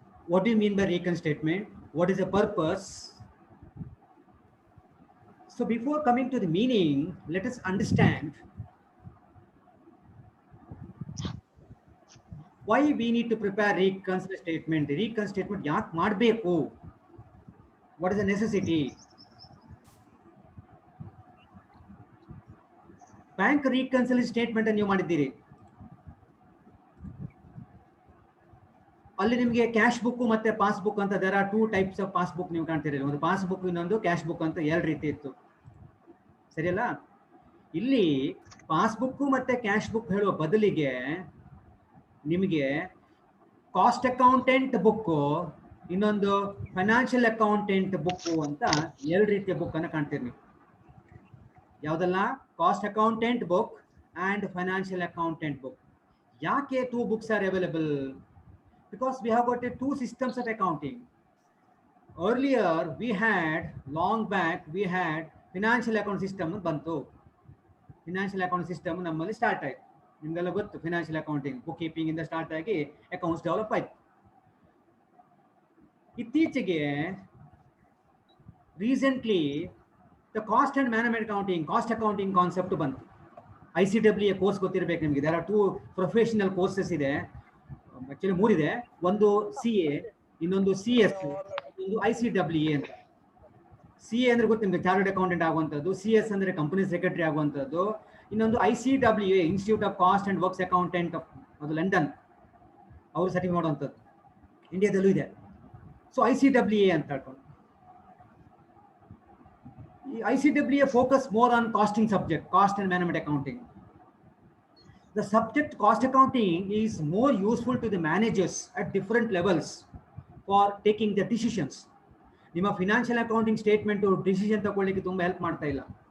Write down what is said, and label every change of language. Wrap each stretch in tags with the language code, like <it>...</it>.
<en>What do you mean by recon statement? What is the purpose? So before coming to the meaning, let us understand why we need to prepare reconciliation statement. Recon statement</en> <kn>ಯಾಕೆ ಮಾಡಬೇಕು?</kn> <en>What is the necessity?</en> <kn>Bank reconciliation statement ನೀವು ಮಾಡಿದ್ದೀರಿ. ಅಲ್ಲಿ ನಿಮಗೆ cash book ಮತ್ತೆ passbook ಅಂತ</kn> <en>there are 2 types of passbook</en> <kn>ನೀವು ಕಾಣ್ತೀರಿ. ಒಂದು ಪಾಸ್ಬುಕ್, ಇನ್ನೊಂದು ಕ್ಯಾಶ್ ಬುಕ್ ಅಂತ 2 ರೀತಿ ಇತ್ತು. ಸರಿಯಲ್ಲ? ಇಲ್ಲಿ ಪಾಸ್ಬುಕ್ ಮತ್ತೆ ಕ್ಯಾಶ್ ಬುಕ್ ಹೇಳುವ ಬದಲಿಗೆ ನಿಮಗೆ ಕಾಸ್ಟ್ ಅಕೌಂಟೆಂಟ್ ಬುಕ್, ಇನ್ನೊಂದು ಫೈನಾನ್ಷಿಯಲ್ ಅಕೌಂಟೆಂಟ್ ಬುಕ್ ಅಂತ 2 ರೀತಿಯ ಬುಕ್ ಅನ್ನು ಕಾಣ್ತೀರಿ ನೀವು. ಯಾವುದಲ್ಲ?</kn> <en>Cost accountant book and financial accountant book.</en> <kn>ಯಾಕೆ</kn> <en>2 books are available? Because we have got 2 systems of accounting. earlier we had, long back we had financial account system</en> <kn>ಬಂತು. Financial account system ನಮ್ಮಲ್ಲಿ start ಆಯ್ತು. ನಿಮಗೆಲ್ಲ ಗೊತ್ತು, financial accounting book keeping ಇಂದ start ಆಗಿ accounts develop ಆಯ್ತು. ಇತ್ತೀಚೆಗೆ recently the cost and management accounting, cost accounting concept ಬಂತು. ICWA ಕೋರ್ಸ್ ಗೊತ್ತಿರಬೇಕು ನಿಮಗೆ.</kn> <en>there are 2 professional courses</en> <kn>ಇದೆ, ಆಕ್ಚುಲಿ 3 ಇದೆ. ಒಂದು CA, ಇನ್ನೊಂದು CS, ಇನ್ನೊಂದು ICWA ಅಂತ. CA ಅಂದ್ರೆ ಗೊತ್ತು ನಿಮಗೆ, ಚಾರ್ಟರ್ಡ್ ಅಕೌಂಟೆಂಟ್ ಆಗುವಂಥದ್ದು. CS ಅಂದ್ರೆ ಕಂಪನಿ ಸೆಕ್ರೆಟರಿ ಆಗುವಂಥದ್ದು. ಇನ್ನೊಂದು ICWA, institute of cost and works accountant, ಅದು ಲಂಡನ್, ಅವರು ಸರ್ಟಿಫಿಕೇಟ್ ಮಾಡುವಂಥದ್ದು. ಇಂಡಿಯಾದಲ್ಲೂ ಇದೆ.</kn> <en>so ICWA</en> <kn>ಅಂತ ಹೇಳ್ಕೊಂಡು,</kn> <en>ಈ ICWA focus more on costing subject, cost and management accounting. The subject cost accounting is more useful to the managers at different levels for taking the decisions.</en> <kn>ನಿಮ್ಮ financial accounting statement decision ತಗೊಳ್ಳಿಕ್ಕೆ ತುಂಬ help ಮಾಡ್ತಾ ಇಲ್ಲ.</kn>